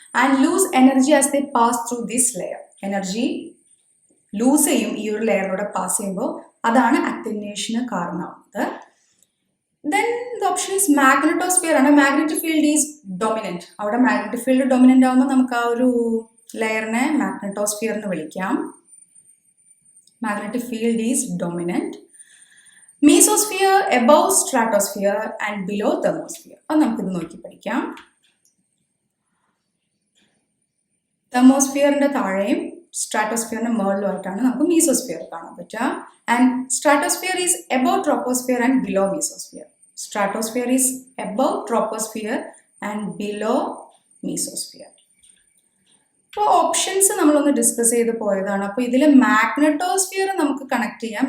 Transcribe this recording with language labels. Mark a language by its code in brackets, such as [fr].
[en] And lose energy as they pass through this layer. [ml] Energy loose ചെയ്യും ഈ ഒരു ലെയറിലൂടെ pass ചെയ്യുമ്പോൾ. അതാണ് അറ്റന്വേഷന് കാരണമാവുന്നത്. Then the option is magnetosphere ആണ്. Magnetic field is dominant. അവിടെ മാഗ്നറ്റിക് ഫീൽഡ് ഡൊമിനൻ്റ് ആകുമ്പോൾ നമുക്ക് ആ ഒരു ലെയറിനെ മാഗ്നറ്റോസ്ഫിയർ എന്ന് വിളിക്കാം. [en] Magnetic field is dominant. Mesosphere above stratosphere and below thermosphere. [ml] അത് നമുക്കിത് നോക്കി പഠിക്കാം. തെർമോസ്ഫിയറിൻ്റെ താഴെയും സ്ട്രാറ്റോസ്ഫിയറിൻ്റെ മുകളിലുമായിട്ടാണ് നമുക്ക് മീസോസ്ഫിയർ കാണാൻ പറ്റുക. [en] And stratosphere is above troposphere and below mesosphere. Stratosphere is above troposphere and below mesosphere. [ml] അപ്പോൾ ഓപ്ഷൻസ് നമ്മളൊന്ന് ഡിസ്കസ് ചെയ്ത് പോയതാണ്. അപ്പോൾ ഇതിൽ മാഗ്നറ്റോസ്ഫിയർ നമുക്ക് കണക്ട് ചെയ്യാം.